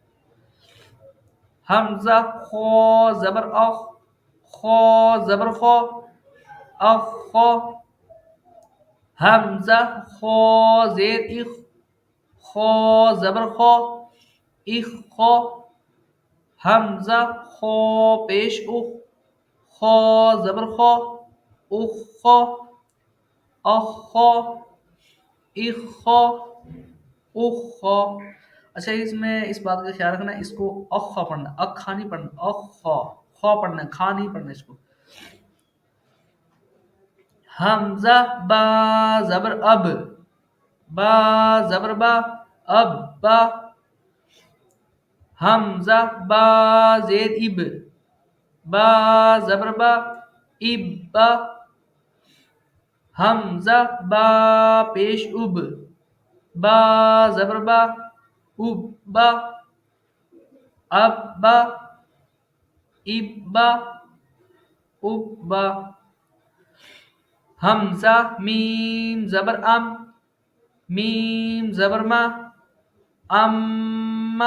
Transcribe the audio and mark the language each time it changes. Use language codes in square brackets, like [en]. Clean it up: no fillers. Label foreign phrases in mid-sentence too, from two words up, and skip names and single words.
[ur] حمزہ خا زبر اخ، خا زبر خا، اخ خا. حمزہ خا زیر اخ، خا زبر خا، اخ خا. حمزہ خا پیش اخ، خا زبر خا، اخ خا، اخ خا، اخ خا، اخ خا. اچھا اس میں اس بات کا خیال رکھنا ہے، اس کو اخا پڑھنا، اکھا نہیں پڑھنا، اخا خا پڑھنا ہے، کھا نہیں پڑھنا اس کو. حمزہ با زبر اب، با زبر با، اب با. حمزہ با زیر اب، با زبر با، اب با. حمزہ با پیش اب، با زبر با، اب با، اب با، اب با، اب با. حمزہ میم زبر ام، میم زبر ما، ام.